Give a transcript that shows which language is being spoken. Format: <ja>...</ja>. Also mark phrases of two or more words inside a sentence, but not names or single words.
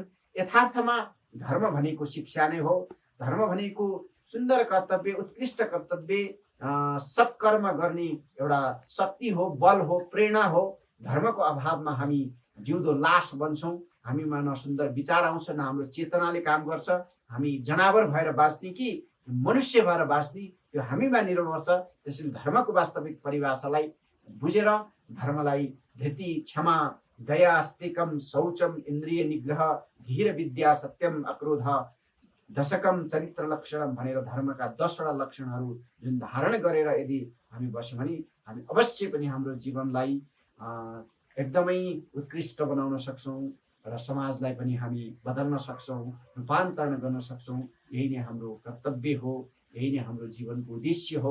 <ne>यथार्थमा धर्म भनेको शिक्षा नै हो। धर्म भनेको सुन्दर कर्तव्य, उत्कृष्ट कर्तव्य, सत्कर्म गर्ने एउटा शक्ति हो, बल हो, प्रेरणा हो। धर्मको अभावमा हामी जिउँदो लास बन्छौँ, हामीमा न सुन्दर विचार आउँछ, न हाम्रो चेतनाले काम गर्छ। हामी जनावर भएर बाँच्ने कि मनुष्य भएर बाँच्ने, त्यो हामीमा निर्भर छ। त्यसैले धर्मको वास्तविक परिभाषालाई बुझेर धर्मलाई</ne> <sa>धृति, क्षमा, दया, अस्तिकम, शौचम, इन्द्रिय निग्रह, धीर, विद्या, सत्यम, अक्रोध, दशकम,</sa> <ne>चरित्र लक्षण भनेर धर्मका 10वटा लक्षणहरू जुन धारण गरेर यदि हामी बस्यौँ भने हामी अवश्य पनि हाम्रो जीवनलाई एकदमै उत्कृष्ट बनाउन सक्छौँ र समाजलाई पनि हामी बदल्न सक्छौँ, रूपान्तरण गर्न सक्छौँ। यही नै हाम्रो कर्तव्य हो, यही नै हाम्रो जीवनको उद्देश्य हो।</ne>